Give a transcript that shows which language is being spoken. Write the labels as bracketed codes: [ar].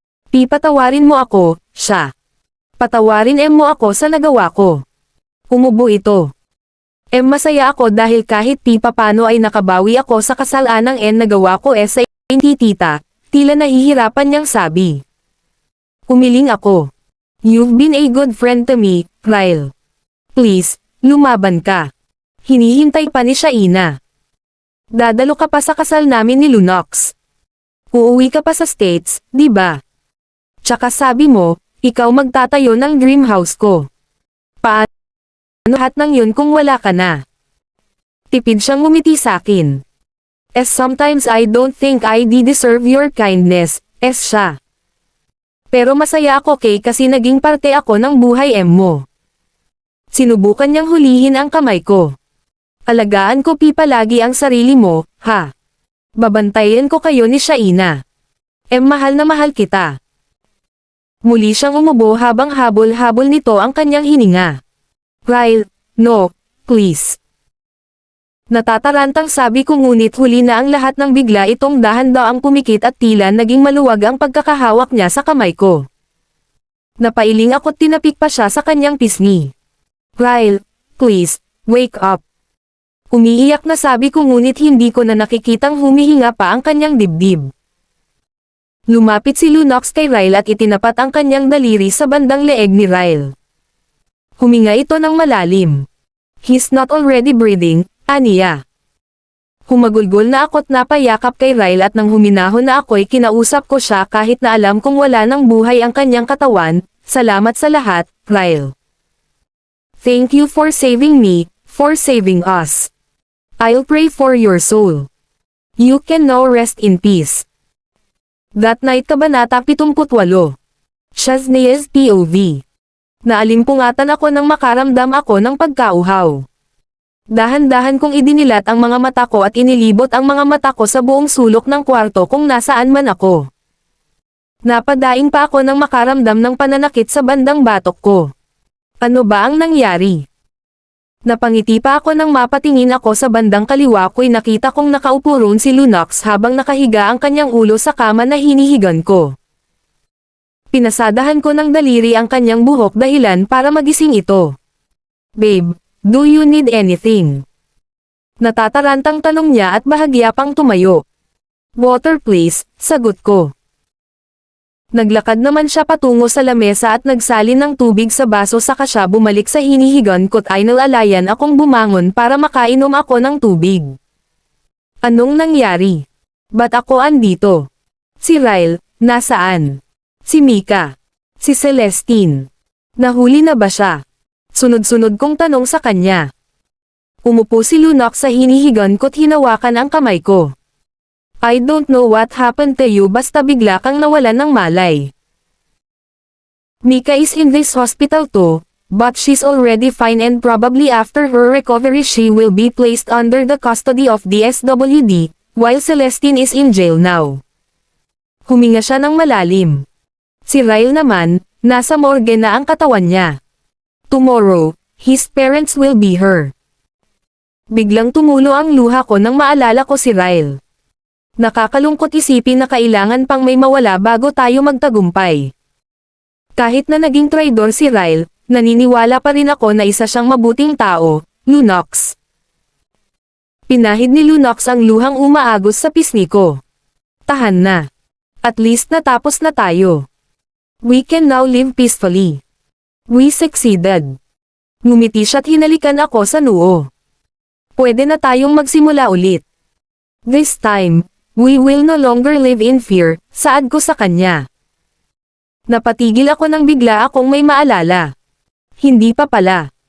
[tl] Pipatawarin mo ako, siya. Patawarin mo ako sa nagawa ko. Umubo ito. Masaya ako dahil kahit papano ay nakabawi ako sa kasalanang nagawa ko sa hindi tita, tila nahihirapan niyang sabi. Umiling ako. [en] You've been a good friend to me, Ryle. [tl] Please, lumaban ka. Hinihintay pa ni Shaina. Dadalo ka pa sa kasal namin ni Lunox. Uuwi ka pa sa States, di ba? Tsaka sabi mo, ikaw magtatayo ng dream house ko. Paano lahat ng yun kung wala ka na? Tipid siyang ngumiti sa akin. [en] Sometimes I don't think I deserve your kindness, siya. [tl] Pero masaya ako Kay kasi naging parte ako ng buhay mo. Sinubukan niyang hulihin ang kamay ko. Alagaan ko palagi ang sarili mo, ha? Babantayan ko kayo ni Shaina. Mahal na mahal kita. Muli siyang umubo habang habol-habol nito ang kanyang hininga. [en] Ryle, no, please. [tl] Natatarantang sabi ko ngunit huli na ang lahat ng bigla itong dahan-daang pumikit at tila naging maluwag ang pagkakahawak niya sa kamay ko. Napailing ako't tinapik pa siya sa kanyang pisngi. [en] Ryle, please, wake up. [tl] Umiiyak na sabi ko ngunit hindi ko na nakikitang humihinga pa ang kanyang dibdib. Lumapit si Lunox kay Ryle at itinapat ang kanyang daliri sa bandang leeg ni Ryle. Huminga ito ng malalim. [en] He's not already breathing, aniya. [tl] Humagulgol na ako't napayakap kay Ryle at nang huminahon na ako'y kinausap ko siya kahit na alam kong wala ng buhay ang kanyang katawan. Salamat sa lahat, Ryle. [en] Thank you for saving me, for saving us. I'll pray for your soul. You can now rest in peace. That night Kabanata 78. Shaznea's POV. [tl] Naalimpungatan ako nang makaramdam ako ng pagkauhaw. Dahan-dahan kong idinilat ang mga mata ko at inilibot ang mga mata ko sa buong sulok ng kwarto kung nasaan man ako. Napadaing pa ako nang makaramdam ng pananakit sa bandang batok ko. Ano ba ang nangyari? Napangiti pa ako nang mapatingin ako sa bandang kaliwa ko'y nakita kong nakaupo roon si Lunox habang nakahiga ang kanyang ulo sa kama na hinihigan ko. Pinasadahan ko ng daliri ang kanyang buhok dahilan para magising ito. [en] Babe, do you need anything? [tl] Natatarantang tanong niya at bahagya pang tumayo. [en] Water please, [tl] sagot ko. Naglakad naman siya patungo sa lamesa at nagsalin ng tubig sa baso saka siya bumalik sa hinihigan ko't ay nalalayan akong bumangon para makainom ako ng tubig. Anong nangyari? Ba't ako andito? Si Ryle, nasaan? Si Mika? Si Celestine? Nahuli na ba siya? Sunod-sunod kong tanong sa kanya. Umupo si Lunox sa hinihigan ko't hinawakan ang kamay ko. [en] I don't know what happened to you [tl] basta bigla kang nawalan ng malay. [en] Mika is in this hospital too, but she's already fine and probably after her recovery she will be placed under the custody of the SWD, while Celestine is in jail now. [tl] Huminga siya ng malalim. Si Ryle naman, nasa morgue na ang katawan niya. [en] Tomorrow, his parents will be here. [tl] Biglang tumulo ang luha ko nang maalala ko si Ryle. Nakakalungkot isipin na kailangan pang may mawala bago tayo magtagumpay. Kahit na naging traidor si Ryle, naniniwala pa rin ako na isa siyang mabuting tao, Lunox. Pinahid ni Lunox ang luhang umaagos sa pisngi ko. Tahan na. [en] At least [tl] natapos na tayo. [en] We can now live peacefully. We succeeded. [tl] Ngumiti siya't hinalikan ako sa noo. Pwede na tayong magsimula ulit. [en] This time, we will no longer live in fear, [tl] saad ko sa kanya. Napatigil ako nang bigla akong may maalala. Hindi pa pala.